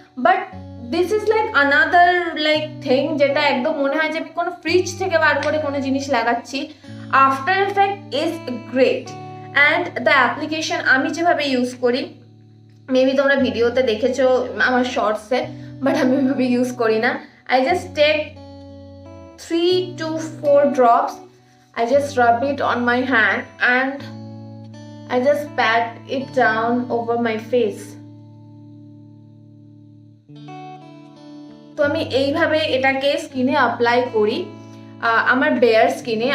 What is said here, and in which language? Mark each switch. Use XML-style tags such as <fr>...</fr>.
<en>but this is like another like thing,</en> <bn>যেটা একদম মনে হয় যে আমি কোনো ফ্রিজ থেকে বার করে কোনো জিনিস লাগাচ্ছি।</bn> <en>after effect is great, and the application</en> <bn>আমি যেভাবে ইউজ করি, মেবি তোমরা ভিডিওতে দেখেছো আমার শর্টসে, বাট আমি ওইভাবে ইউজ করি না।</bn> <en>I just take 3 to 4 drops. I just rub it on my hand and I just pat it down over my face.</en> <bn>তো আমি এইভাবে এটাকে স্কিনে অ্যাপ্লাই করি আমার বেয়ার স্কিনে।</bn>